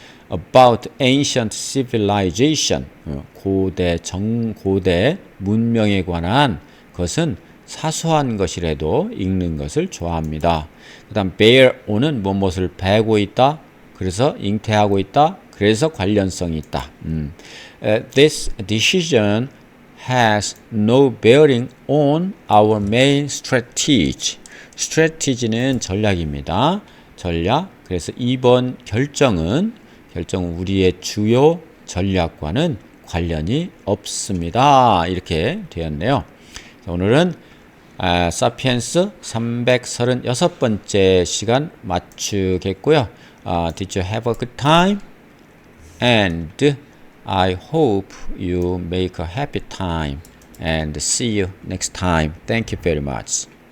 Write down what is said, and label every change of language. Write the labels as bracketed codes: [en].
[en] About ancient civilization. [ko] 고대 문명에 관한 것은 사소한 것이라도 읽는 것을 좋아합니다. 그 다음 bear on은 무엇을 베고 있다. 그래서 잉태하고 있다. 그래서 관련성이 있다. [en] This decision has no bearing on our main strategy. [ko] strategy는 전략입니다. 전략. 그래서 이번 결정은 우리의 주요 전략과는 관련이 없습니다. 이렇게 되었네요. 오늘은 사피엔스 336번째 시간 마치겠고요. [en] Did you have a good time? And I hope you make a happy time. And see you next time. Thank you very much.